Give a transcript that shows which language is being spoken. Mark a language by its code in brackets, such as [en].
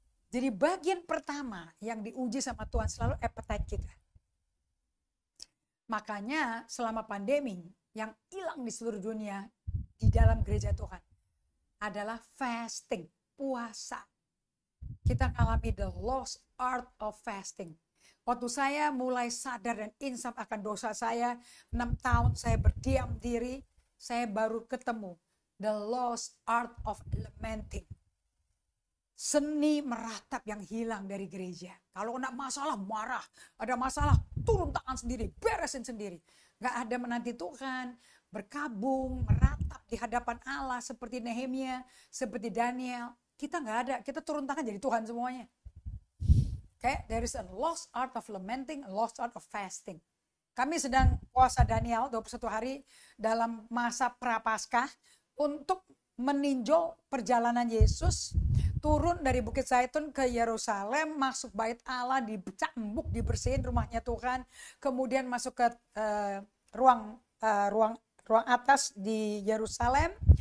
[id] Jadi bagian pertama yang diuji sama Tuhan selalu appetite kita. Makanya selama pandemi yang hilang di seluruh dunia di dalam gereja Tuhan adalah fasting, puasa. Kita alami [en] the lost art of fasting. [id] Waktu saya mulai sadar dan insaf akan dosa saya, 6 tahun saya berdiam diri, saya baru ketemu [en] the lost art of lamenting. [id] Seni meratap yang hilang dari gereja. Kalau kena masalah marah, ada masalah turun tangan sendiri, beresin sendiri. Gak ada menanti Tuhan, berkabung, meratap di hadapan Allah seperti Nehemia, seperti Daniel. Kita nggak ada, kita turun tangan jadi Tuhan semuanya. [en] Okay? There is a lost art of lamenting, a lost art of fasting. [id] Kami sedang puasa Daniel 21 hari dalam masa prapaskah untuk meninjau perjalanan Yesus turun dari Bukit Zaitun ke Yerusalem, masuk bait Allah, dicambuk, dibersihin rumahnya Tuhan, kemudian masuk ke ruang atas di Yerusalem.